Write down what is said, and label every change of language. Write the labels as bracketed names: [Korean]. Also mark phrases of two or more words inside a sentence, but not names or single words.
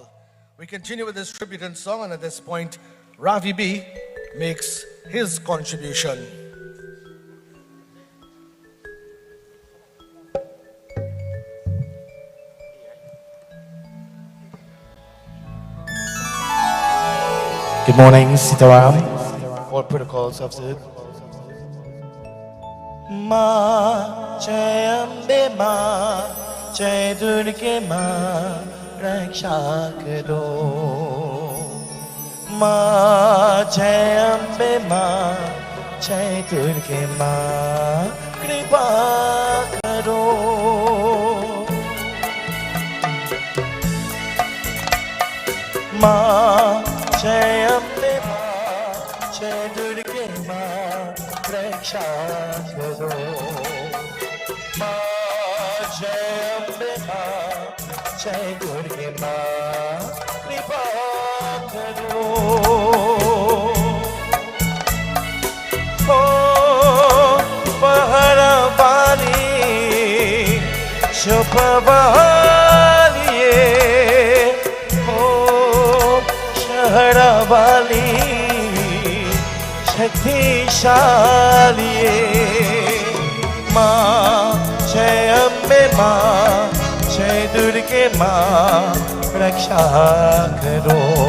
[English] We continue with this tribute and song, and at this point, Rafi B makes his contribution. Good morning, Sitaram. All protocols observed. [Hindi] माँ जय अम्बे माँ जय दुर्गे माँ रक्षा करो माँ जय अम्बे माँ जय दुर्गे माँ कृपा करो माँ जय अम्बे माँ जय दुर्गे माँ रक्षा करो माँ जय अम्बे माँ जय दुर्गे माँ कृपा करो ओ पहाड़ा वाली शुभा वाली ओ शहरा वाली शक्तिशाली माँ जय अम्बे माँ जय दुर्गे माँ रक्षा करो